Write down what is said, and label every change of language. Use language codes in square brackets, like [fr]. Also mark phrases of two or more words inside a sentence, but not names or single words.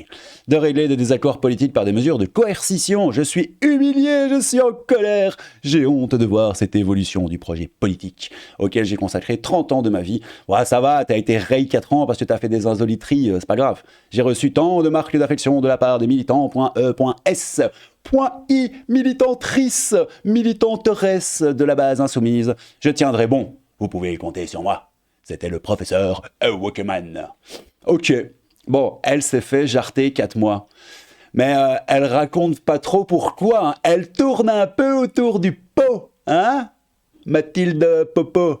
[fr] De régler des désaccords politiques par des mesures de coercition. Je suis humilié, je suis en colère. J'ai honte de voir cette évolution du projet politique auquel j'ai consacré 30 ans de ma vie. Ouais, ça va, t'as été raye 4 ans parce que t'as fait des insoliteries, c'est pas grave. J'ai reçu tant de marques d'affection de la part des militants.e.s. .i, militantrice, militanteresse de la base insoumise. Je tiendrai bon, vous pouvez compter sur moi. C'était le professeur Walkman. Ok, bon, elle s'est fait jarter 4 mois. Mais elle raconte pas trop pourquoi. Hein. Elle tourne un peu autour du pot, hein, Mathilde Popo.